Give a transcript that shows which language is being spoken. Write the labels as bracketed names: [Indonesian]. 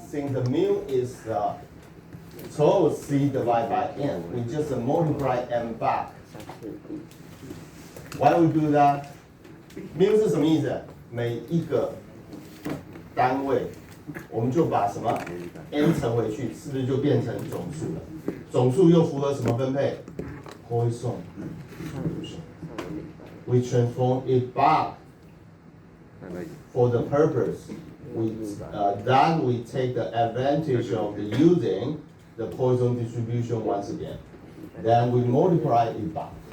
[English] Since the mu is total C divided by N, we just multiply N back. Why we do that? Mu [Chinese] 是什么意思？每一个单位，我们就把什么 n 乘回去，是不是就变成总数了？总数又符合什么分配 ？Poisson distribution. [English] We transform it back for the purpose. Then we take the advantage of using the Poisson distribution once again. Then we multiply it back.